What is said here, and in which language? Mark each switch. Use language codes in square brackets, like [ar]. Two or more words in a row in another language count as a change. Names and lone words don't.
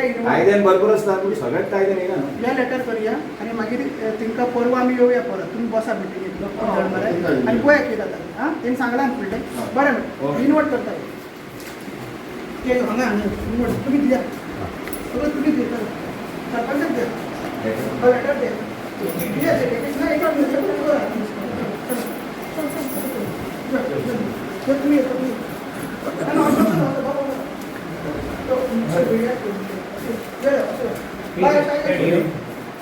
[kok] कायद्यान भरपूर आसता पूण सगळ्यात कायद्यान येना न्हू हे लेटर करूया आनी मागीर तांकां परवा आमी येवया परत तुमी बसा मिटिंगेक आनी पळया कितें जाता आं तेणी सांगलां आमी फुडलें बरें इनवर्ट करता ते हांगा इनवर्ट तुमी दिया सगळं तुमी दिता सरपंचाक द्या लेटर द्या दिया ना एका तुम्ही बाय